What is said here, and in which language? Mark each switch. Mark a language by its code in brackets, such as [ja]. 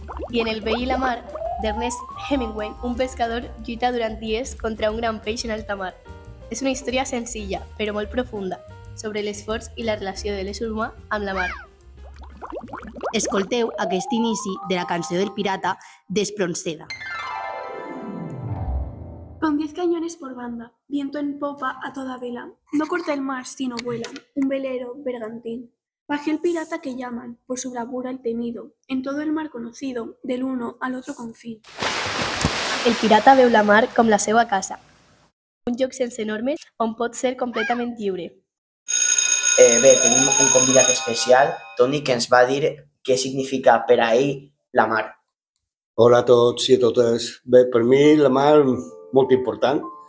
[ca] I en El vell i la mar, d'Ernest Hemingway, un pescador lluita durant dies contra un gran peix en alta mar. És una història senzilla, però molt profunda, sobre l'esforç i la relació de l'ésser humà amb la mar. Escolteu aquest inici de la cançó del pirata d'Espronceda. [es] Con 10 cañones por banda, viento en popa a toda vela, no corta el mar sino vuela, un velero bergantín. Bajé el pirata que llaman, por su bravura el temido, en todo el mar conocido, del uno al otro confín. [ca] El pirata veu la mar com la seva casa, un lloc sense normes on pot ser completament lliure. Bé, tenim un convidat especial, Toni, que ens va dir què significa per a ell la mar. Hola a tots i a totes. Bé, per mi la mar molt important.